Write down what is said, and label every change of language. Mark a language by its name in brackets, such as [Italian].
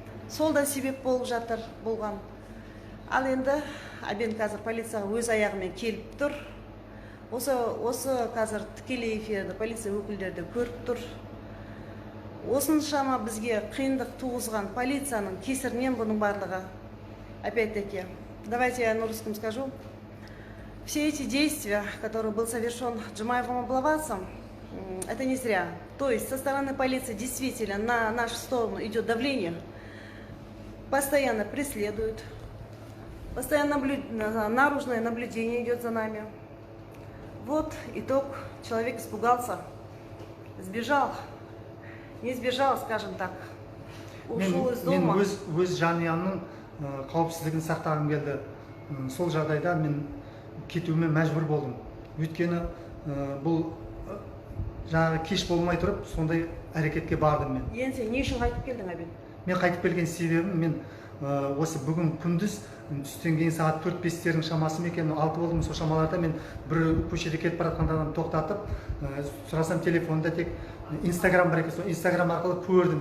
[Kazakh] Сол да себеп болып жатыр болған. Ал енді Абен қазір полицияға өз аяғымен келіп тұр. Осы қазір тікелей эфирді полиция өкілдері көріп тұр. осыншама бізге қиындық туғызған полицияның кесірінен бұның барлығы. [Russian] Опять-таки, давайте я на русском скажу. Все эти действия, которые был совершен Джумаевым Аблавасом, это не зря. То есть со стороны полиции действительно на нашу сторону идет давление, постоянно преследуют, постоянно наружное наблюдение идет за нами. Вот итог. Человек испугался, сбежал, не сбежал, скажем так, ушел из дома. [Kazakh] Мен өз жанұямның қауіпсіздігін сақтағым келді. Сол жағдайда мен кетуіме мәжбүр болдым. Өйткені бұл жаңағы кеш болмай тұрып, сондай әрекетке бардым мен. Енді сен не үшін қайтып келдің, Абен? Мен қайтып келген себебім, мен осы бүгін күндіз түстен кейін сағат 4-5-тердің шамасы ма екен, 6 болдым, сол шамаларда мен бір көшеде кетіп бара жатқанда тоқтатып, сұрасам телефонда тек Инстаграм бар екен, сол Инстаграм арқылы көрдім.